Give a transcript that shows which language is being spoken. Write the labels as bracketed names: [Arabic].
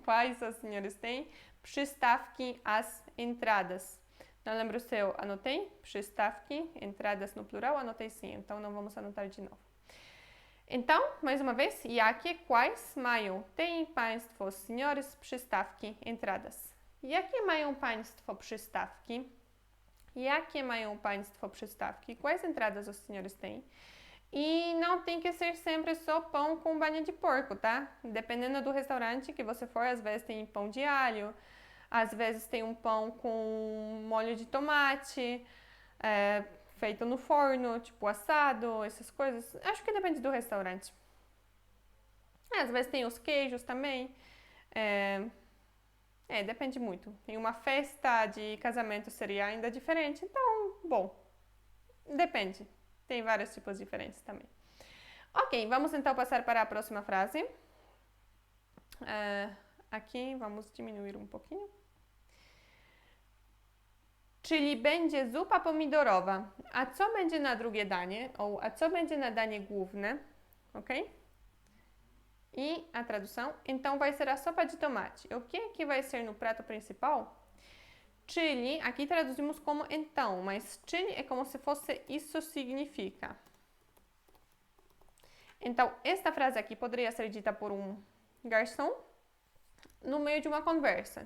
[Portuguese] Quais os senhores têm? Przystawki, as entradas. Não lembro se eu anotei. Przystawki, entradas no plural, anotei sim. Então, não vamos anotar de novo. Então, mais uma vez, jakie, quais mają, têm Państwo, os senhores, przystawki, entradas. [Polish] Jakie mają Państwo przystawki? Jakie mają Państwo przystawki? [Portuguese] Quais entradas os senhores têm? E não tem que ser sempre só pão com banha de porco, tá? Dependendo do restaurante que você for, às vezes tem pão de alho, às vezes tem um pão com molho de tomate, feito no forno, tipo assado, essas coisas. Acho que depende do restaurante. Às vezes tem os queijos também. Depende muito. Em uma festa de casamento seria ainda diferente. Então, bom, Depende. Tem vários tipos diferentes também. Ok, vamos então passar para a próxima frase. Aqui vamos diminuir um pouquinho. [Polish] Czyli będzie zupa pomidorowa. A co będzie na drugie danie? Ou a co będzie na danie główne? [Portuguese] Ok? E a tradução, então vai ser a sopa de tomate. O que vai ser no prato principal? Czyli, aqui traduzimos como então, mas czyli é como se fosse isso significa. Então, esta frase aqui poderia ser dita por um garçom no meio de uma conversa.